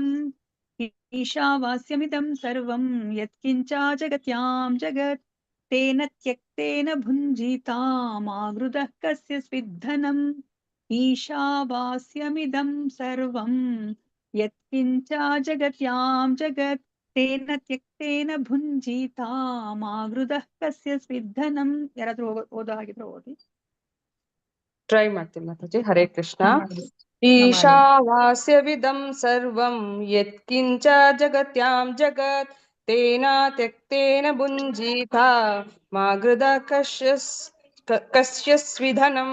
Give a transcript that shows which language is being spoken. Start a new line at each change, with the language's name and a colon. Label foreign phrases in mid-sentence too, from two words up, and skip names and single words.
Sanskrit: ಈಶಾವಾಸ್ಯಮಿದಂ ಸರ್ವಂ ಯತ್ಕಿಂಚ ಜಗತ್ಯಾಂ ಜಗತ್ ತೇನ ತ್ಯಕ್ತೇನ ಭುಂಜೀತಾ ಮಾ ಗೃಧಃ ಕಸ್ಯ ಸ್ವಿಧನಂ. ಈಶಾವಾಸ್ಯಮಿದಂ ಸರ್ವಂ ಯತ್ಕಿಂಚ ಜಗತ್ಯಾಂ ಜಗತ್ ತೇನ ತ್ಯಕ್ತೇನ ಭುಂಜೀತಾ ಮಾ ಗೃಧಃ ಕಸ್ಯ ಸ್ವಿಧನಂ.
Kannada: ಯಾರಾದ್ರೂ ಓದೋ ಹಾಗಿದ್ರೆ ಓದಿ. ಟ್ರೈ ಮಾಡ್ತೀನಿ ಮಾತಾಜಿ.
Sanskrit: ಹರೇ ಕೃಷ್ಣ. ಈಶಾವಾಸ್ಯವಿದಂ ಸರ್ವಂ ಯತ್ಕಿಂಚ ಜಗತ್ಯಾಂ ಜಗತ್ ತೇನ ತ್ಯಕ್ತೇನ ಭುಂಜೀತಾ ಮಾ ಗೃಧಃ ಕಸ್ಯ ಸ್ವಿಧನಂ.